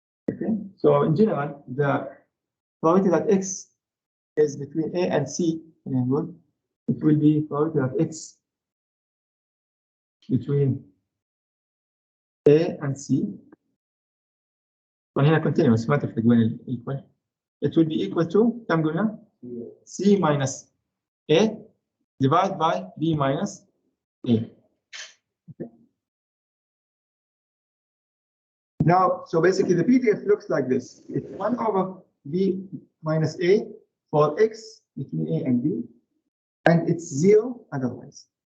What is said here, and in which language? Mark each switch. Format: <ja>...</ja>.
<en>Okay, so in general, the probability that X is between A and C in a word, it will be probability that X between A and C.</en> <ar>وهنا continuous ما تفرق وين equal.</ar> <en>It will be equal to</en> <ar>كم قلنا؟</ar> <en>C minus A divided by B minus A. Okay. Now, so basically the PDF looks like this. It's 1 over B minus A for X between A and B, and it's 0 otherwise.</en>